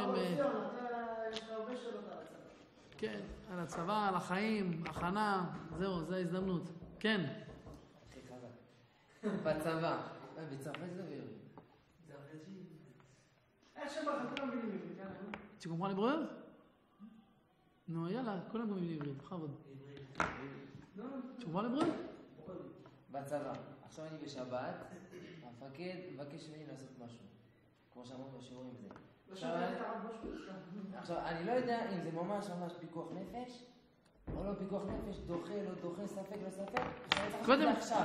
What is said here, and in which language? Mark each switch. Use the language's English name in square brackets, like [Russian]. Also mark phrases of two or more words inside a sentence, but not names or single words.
[Hebrew] יש לך הרבה שאלות על הצבא. כן, על הצבא, על החיים, הכנה, זהו, זו ההזדמנות. כן. בצבא. בצרפת זה ויורי. איך שבא לך, כולם מבינים עברית, יאללה. [French] Tu comprends l'hébreu? [Hebrew] נו, יאללה, כולם מבינים עברית, בכבוד. [French] Tu comprends l'hébreu? [Hebrew] בצבא. עכשיו אני בשבת, המפקד מבקש ממני לעשות משהו. כמו שאמרו בשיעורים וזה. עכשיו, אני לא יודע אם זה ממש פיקוח נפש, או לא פיקוח נפש, דוחה, לא דוחה, ספק, לא ספק.